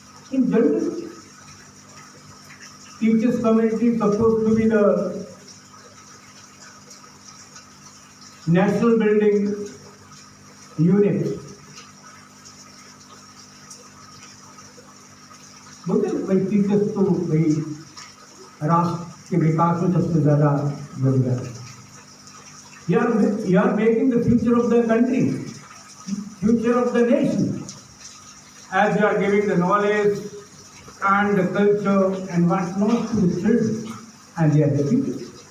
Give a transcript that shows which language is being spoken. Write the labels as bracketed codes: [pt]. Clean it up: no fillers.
[en] In general, teachers' community is supposed to be the national building unit. [hi] बोलते भाई teachers तो भाई राष्ट्र के विकास में सबसे ज़्यादा योगदान है. [en] You are making the future of the country, future of the nation, as you are giving the knowledge and the culture and whatnot to the children, and they are the future.